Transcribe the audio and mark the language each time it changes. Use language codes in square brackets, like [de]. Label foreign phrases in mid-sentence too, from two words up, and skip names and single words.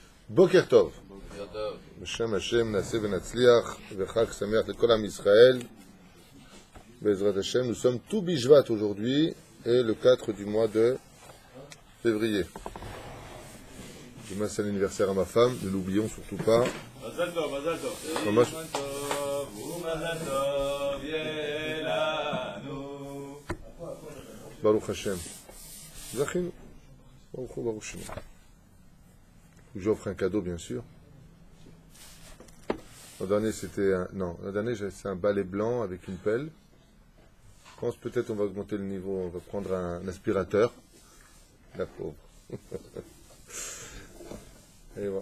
[he] בוקר טוב. בשם השם נעשה ונצליח וחג שמח לכל עם ישראל. בעזרת השם, [fr] nous sommes tout Bishvat aujourd'hui et le 4 du mois de février. Demain c'est l'anniversaire à ma femme, ne l'oublions surtout pas. [he] מזל טוב, מזל טוב. ברוך השם. זכינו. ברוך השם. [fr] J'offre un cadeau bien sûr. L'an dernier c'était un... Non, l'an dernier c'est un balai blanc avec une pelle. Je pense peut-être on va augmenter le niveau, on va prendre un aspirateur. La pauvre. Et voilà.